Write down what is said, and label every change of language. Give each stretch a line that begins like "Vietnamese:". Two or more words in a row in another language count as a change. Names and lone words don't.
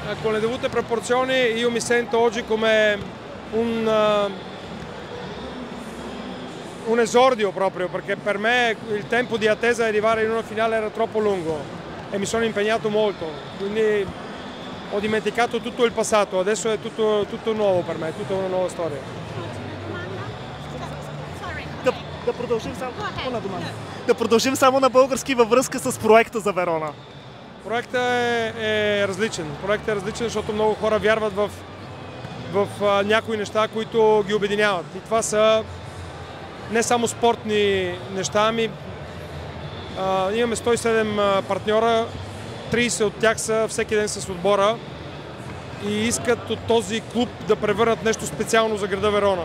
Italian: Con le dovute proporzioni io mi sento oggi come un esordio proprio, perché per me il tempo di attesa di arrivare in una finale era troppo lungo e mi sono impegnato molto, quindi ho dimenticato tutto il passato, adesso è tutto nuovo per me, tutta una nuova storia.
Bulgarian: Да продължим само на български във връзка с проекта за Верона. Проектът е различен. Проектът е различен, защото много хора вярват в някои неща, които ги обединяват. И това са не само спортни неща, имаме 107 партньора, 30 от тях са всеки ден с отбора и искат от този клуб да превърнат нещо специално за града Верона.